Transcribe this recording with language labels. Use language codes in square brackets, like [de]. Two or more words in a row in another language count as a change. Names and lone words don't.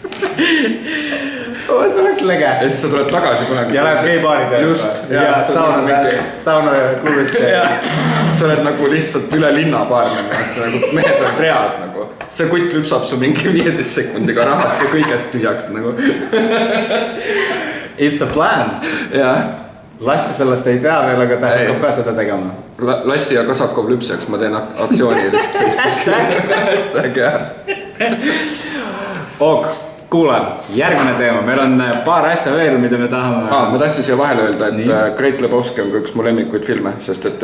[et] See oleks lege. Ja siis sa tuled tagasi kunagi. Ja läheb geibaari tööle. Just. Ja sauna klubisse. Sa oled nagu lihtsalt üle linna baarmen, nagu mehed oled reas nagu. See kutt lüpsab su mingi 15 sekundiga rahast ja kõigest tühjaks nagu. [en] It's a plan. [et] Jah. Lassi sellest ei tea veel, aga ta hakkab ka seda tegema. Lassi ja Kasakov lüpseks, ma teen aktsiooni lihtsalt Facebookis. Hashtag, jah. Ok, kuulan. Järgmine teema. Meil on paar asja veel, mida me tahame... Ma tahtsin siia vahele öelda, et Great Lebowski on ka üks mu lemmikuid filme, sest et...